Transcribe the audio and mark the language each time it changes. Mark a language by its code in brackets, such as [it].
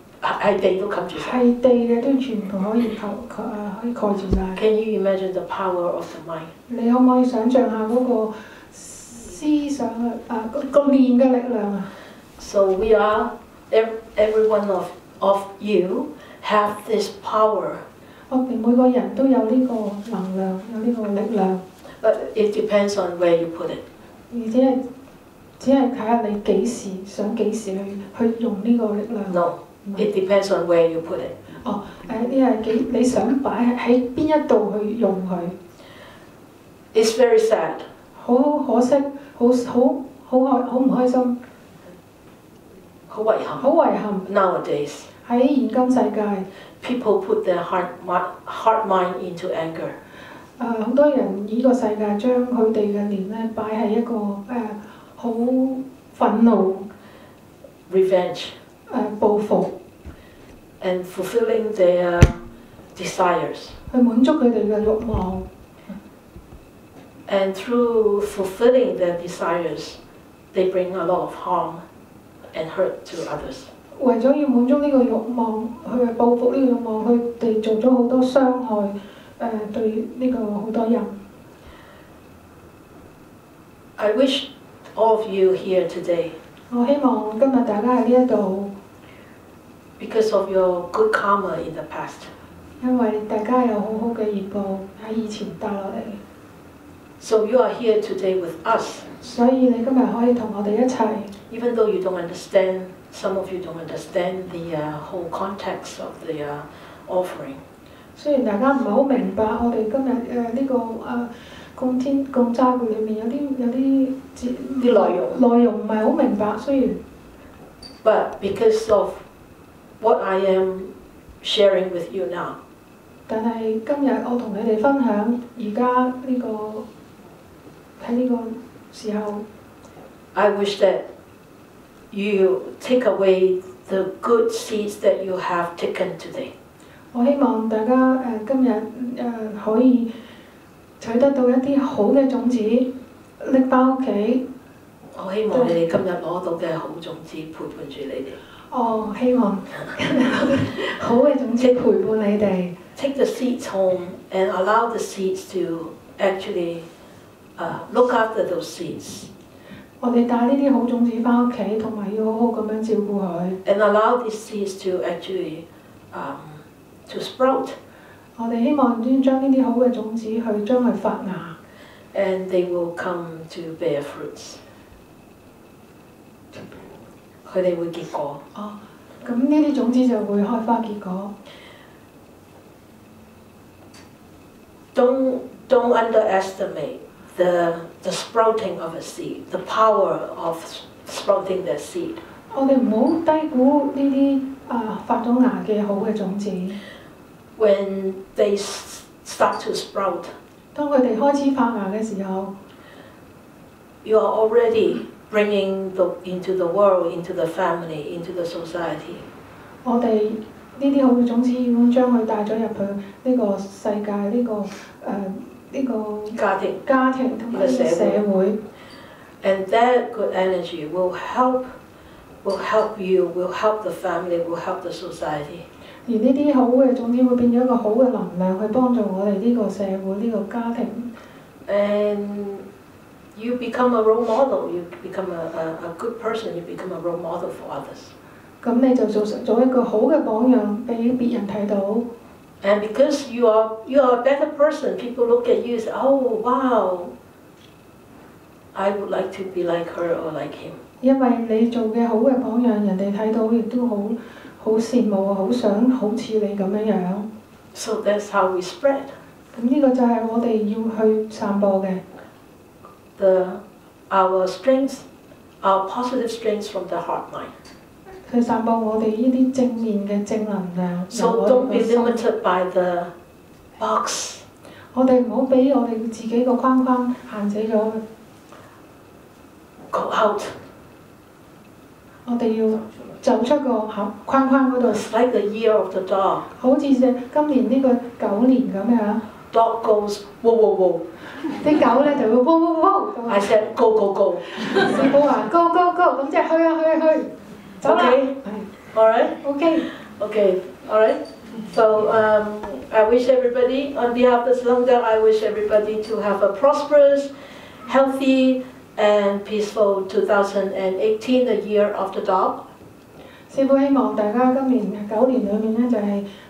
[yue] 係地都冚住晒。係地嘅都全部可以蓋住晒。 [en] Can you imagine the power of the mind？ [yue] 你可唔可以想像下嗰個思想個念嘅力量啊 ？ [en] So we are every one of you have this power。 [yue] 我哋每個人都有呢個能量，有呢個力量。 [en] But it depends on where you put it。 [yue] 而且只係睇下你幾時去用呢個力量。 [en] No。It depends on where you put it。 [yue] 呢係你想擺喺邊一度去用佢。 [en] It's very sad。 [yue] 好可惜，好唔開心。好遺憾。 [en] Nowadays。 [yue] 喺現今世界 [en] ，people put their heart mind into anger。 [yue] 好多人呢個世界將佢哋嘅念咧擺喺一個好憤怒。 [en] Revenge。 [yue] 報復 [en] and fulfilling their desires， [yue] 去滿足佢哋嘅慾望 [en] and through fulfilling their desires they bring a lot of harm and hurt to others。 [yue] 為咗要滿足呢個慾望，去報復呢個慾望，佢哋做咗好多傷害對呢個好多人。 [en] I wish all of you here today， [yue] 我希望今日大家喺呢一度。 [en] Because of your good karma in the past， [yue] 因為大家有好好嘅業報喺以前帶落嚟。 [en] So you are here today with us。 [yue] 所以你今日可以同我哋一齊。 [en] Even though you don't understand, some of you don't understand the whole context of the offering。 [yue] 雖然大家唔係好明白我哋今日呢個供齋會裏面有啲內容唔係好明白，雖然。 [en] But because of what I am sharing with you now， [yue] 但係今日我同你哋分享而家呢個喺呢個時候 [en] I wish that you take away the good seeds that you have taken today. [yue] 我希望大家今日可以取得到一啲好嘅種子，拎翻屋企。我希望你哋今日攞到嘅好種子陪伴住你哋。哦，希望好嘅種子陪伴你哋。 [en] Take the seeds home and allow the seeds to actually look after those seeds. [yue] 我哋帶呢啲好種子翻屋企，同埋要好好咁樣照顧佢。 [en] And allow these seeds to actually to sprout. [yue] 我哋希望先將呢啲好嘅種子去將佢發芽。 [en] And they will come to bear fruits. [yue] 佢哋會結果。哦，咁呢啲種子就會開花結果。 [en] Don't underestimate the sprouting of a seed, the power of sprouting that seed. [yue] 我哋唔好低估呢啲發咗芽嘅好嘅種子。 [en] When they start to sprout, [yue] 當佢哋開始發芽嘅時候 [en] you are already bringing into the world, into the family, into the society. [yue] 我哋呢啲好嘅種子已經將佢帶咗入去呢個世界，呢個家庭同埋呢個社會。 [en] And that good energy will help you, will help the family, will help the society. [yue] 而呢啲好嘅種子會變咗一個好嘅能量，去幫助我哋呢個社會、呢個家庭。 [en] And you become a role model. You become a good person. You become a role model for others. [yue] 咁你就做一個好嘅榜樣俾別人睇到。 [en] And because you are a better person, people look at you and say, "Oh, wow, I would like to be like her or like him." [yue] 因為你做嘅好嘅榜樣，人哋睇到亦都好羨慕，好想好似你咁樣樣。 [en] So that's how we spread. [yue] 咁呢個就係我哋要去散播嘅。 [en] Our strengths, our positive strengths from the heart mind. [yue] 去散播我哋呢啲正面嘅正能量。 [en] So don't be limited by the box. [yue] 我哋唔好俾我哋自己個框框限死咗。 [en] Go out. [yue] 我哋要走出個框框嗰度。 [en] It's like the year of the dog. [yue] 好似今年呢個狗年咁樣。 [en] Dog goes whoa whoa whoa. [yue] 啲狗咧就會wow wow wow。 [en] I said go go go. [yue] 師傅話 [en] go go go， [yue] 咁即係去啊去啊去。 [en] Okay. All right. Okay. Okay. All right. So I wish everybody, on behalf of Sangha, I wish everybody to have a prosperous, healthy, and peaceful 2018, the year of the dog. [yue] 師傅希望大家今年9年裏面咧就係